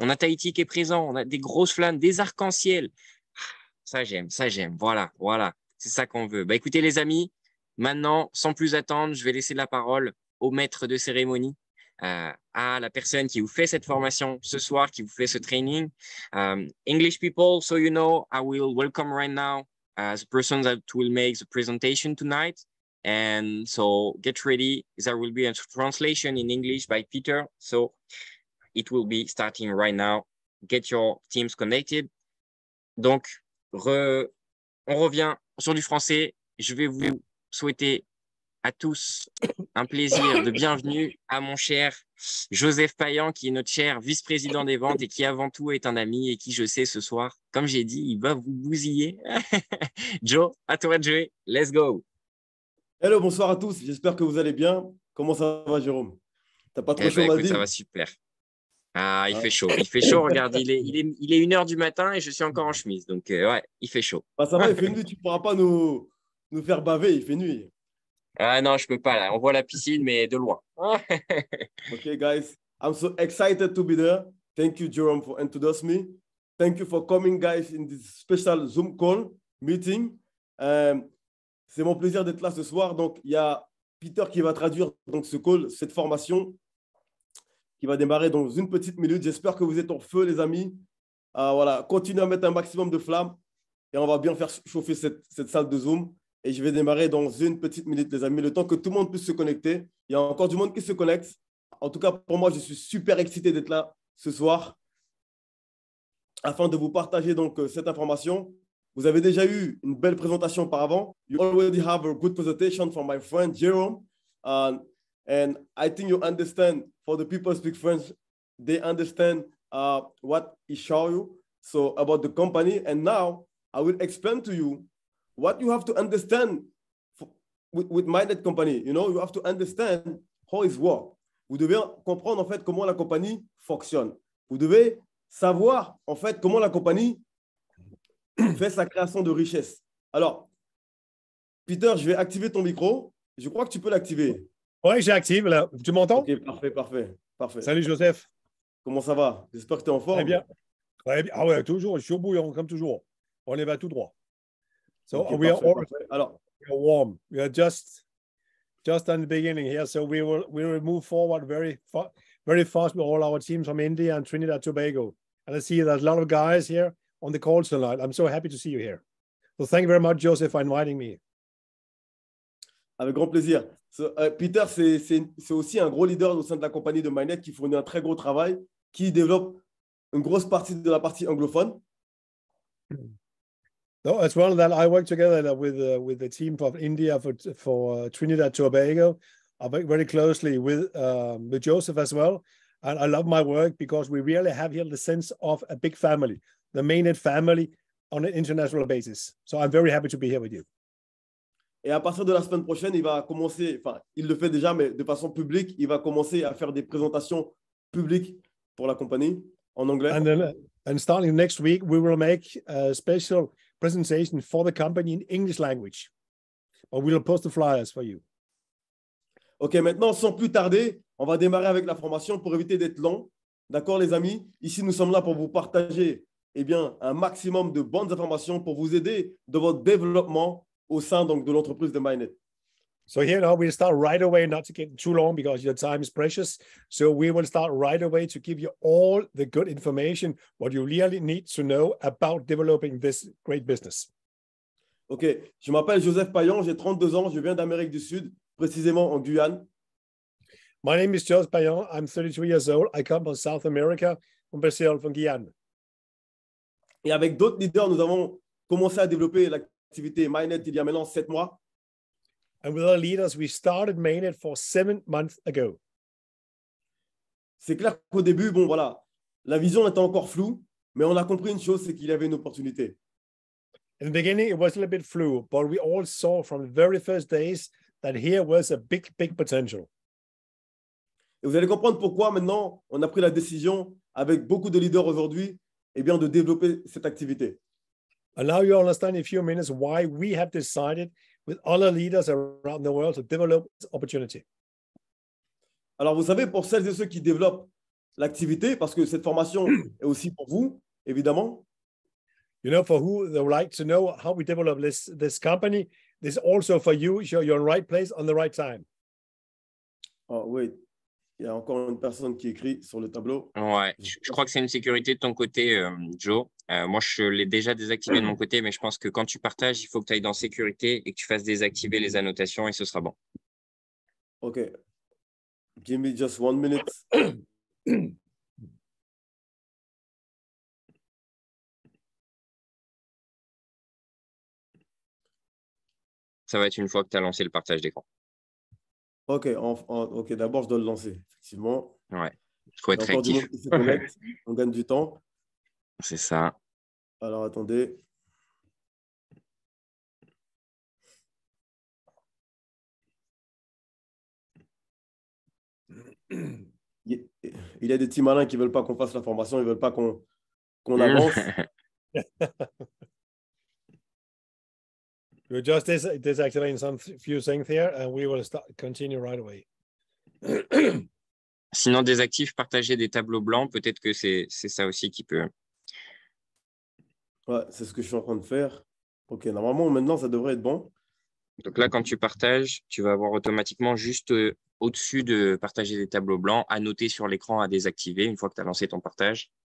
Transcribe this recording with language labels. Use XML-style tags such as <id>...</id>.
<fr>On a Tahiti qui est présent, on a des grosses flammes, des arcs-en-ciel. Ça, j'aime. Voilà. C'est ça qu'on veut. Bah, écoutez, les amis, maintenant, sans plus attendre, je vais laisser la parole au maître de cérémonie, à la personne qui vous fait cette formation ce soir, qui vous fait ce training.</fr> <en>English people, so you know, I will welcome right now the person that will make the presentation tonight. And so get ready. There will be a translation in English by Peter. So it will be starting right now. Get your teams connected.</en> <fr>Donc, on revient sur du français. Je vais vous souhaiter à tous un plaisir de bienvenue à mon cher Joseph Payan, qui est notre cher vice-président des ventes et qui avant tout est un ami et qui, je sais, ce soir, comme j'ai dit, il va vous bousiller. Joe, à toi de jouer.</fr> <en>Let's go.</en> <fr>Hello, bonsoir à tous. J'espère que vous allez bien. Comment ça va, Jérôme? T'as pas trop chaud, écoute, Mazil? ça va super. Ah, il fait chaud. Regarde, il est 1 h du matin et je suis encore en chemise. Donc, ouais, il fait chaud. Bah, ça va, il fait nuit. Tu ne pourras pas nous faire baver. Il fait nuit. Ah non, je peux pas là. On voit la piscine, mais de loin.</fr> <en>Okay, guys. I'm so excited to be there. Thank you, Jerome, for introducing me. Thank you for coming, guys, in this special Zoom call meeting.</en> <fr>C'est mon plaisir d'être là ce soir. Donc, il y a Peter qui va traduire donc, ce call, cette formation qui va démarrer dans une petite minute. J'espère que vous êtes en feu, les amis. Voilà, continuez à mettre un maximum de flammes et on va bien faire chauffer cette salle de Zoom. Et je vais démarrer dans une petite minute, les amis, le temps que tout le monde puisse se connecter. Il y a encore du monde qui se connecte. En tout cas, pour moi, je suis super excité d'être là ce soir afin de vous partager donc cette information. Vous avez déjà eu une belle présentation auparavant.</fr> <en>You already have a good presentation from my friend Jerome. And I think you understand, for the people who speak French, they understand what he showed you so about the company. And now I will explain to you what you have to understand with Minded Company. You know, you have to understand how it works.</en> <fr>Vous devez comprendre en fait comment la compagnie fonctionne. Vous devez savoir en fait comment la compagnie fait sa création de richesse. Alors, Peter, je vais activer ton micro. Je crois que tu peux l'activer. Oui, j'active là. Tu m'entends? Ok, parfait. Salut Joseph. Comment ça va? J'espère que tu es en forme. Très bien. Très bien. Ah ouais, toujours. Je suis au bouillon, comme toujours. On y va tout droit. So</fr> <en>Okay, we are</en> <fr>parfait. Alors,</fr> <en>we are warm. We are just on the beginning here. So we will move forward very fast with all our teams from India and Trinidad Tobago. And I see there's a lot of guys here on the call tonight. I'm so happy to see you here. So thank you very much, Joseph, for inviting me.</en> <fr>avec grand plaisir. Peter, c'est aussi un gros leader au sein de la compagnie de Minded qui fournit un très gros travail, qui développe une grosse partie de la partie anglophone.</fr> <en>No, as well that I work together with the team from India for Trinidad Tobago. I work very closely with Joseph as well, and I love my work because we really have here the sense of a big family, the Mainnet family on an international basis. So I'm very happy to be here with you.</en> <fr>Et à partir de la semaine prochaine, il va commencer, enfin, il le fait déjà, mais de façon publique, il va commencer à faire des présentations publiques pour la compagnie en anglais.</fr> <en>And starting next week, we will make a special presentation for the company in English language. Or we'll post the flyers for you.</en> <fr>Ok, maintenant, sans plus tarder, on va démarrer avec la formation pour éviter d'être long. D'accord, les amis? Ici, nous sommes là pour vous partager un maximum de bonnes informations pour vous aider dans votre développement au sein donc, de l'entreprise de Minded.</fr> <en>So here now we'll start right away, not to get too long because your time is precious. So we will start right away to give you all the good information, what you really need to know about developing this great business.</en> <fr>Ok, je m'appelle Joseph Payan, j'ai 32 ans, je viens d'Amérique du Sud, précisément en Guyane.</fr> <en>My name is Joseph Payan, I'm 32 years old. I come from South America, from Brazil, from Guyane.</en> <fr>Et avec d'autres leaders, nous avons commencé à développer l'activité Minded il y a maintenant 7 mois.</fr> <en>And with our leaders, we started Mainnet for 7 months ago.</en> <fr>C'est clair qu'au début, bon voilà, la vision était encore floue, mais on a compris une chose, c'est qu'il y avait une opportunité.</fr> <en>In the beginning, it was a little bit flu, but we all saw from the very first days that here was a big potential.</en> <fr>Et vous allez comprendre pourquoi maintenant on a pris la décision avec beaucoup de leaders aujourd'hui, de développer cette activité.</fr> <en>And now you understand in a few minutes why we have decided with other leaders around the world to develop this opportunity.</en> <fr>Alors, vous savez, pour celles et ceux qui développent l'activité, parce que cette formation est aussi pour vous, évidemment.</fr> <en>You know, for who they would like to know how we develop this company, this is also for you. You're in the right place on the right time.</en> <fr>Oh, oui, il y a encore une personne qui écrit sur le tableau. Ouais, je crois que c'est une sécurité de ton côté, Joe. Moi, je l'ai déjà désactivé de mon côté, mais je pense que quand tu partages, il faut que tu ailles dans sécurité et que tu fasses désactiver les annotations et ce sera bon.</fr> <en>OK. Give me just 1 minute.</en> <fr>Ça va être une fois que tu as lancé le partage d'écran. OK, OK, d'abord, je dois le lancer, effectivement. Ouais, il faut être encore réactif. Du monde qui se connecte, on gagne du temps. C'est ça. Alors, attendez. Il y a des petits malins qui ne veulent pas qu'on fasse la formation, ils ne veulent pas qu'on avance. We're just deactivating some few things here and we will continue right away. Sinon, désactive, partager des tableaux blancs, peut-être que c'est ça aussi qui peut. Ouais, c'est ce que je suis en train de faire. OK, normalement, maintenant, ça devrait être bon. Donc là, quand tu partages, tu vas avoir automatiquement juste au-dessus de partager des tableaux blancs, à noter sur l'écran, à désactiver une fois que tu as lancé ton partage.</fr>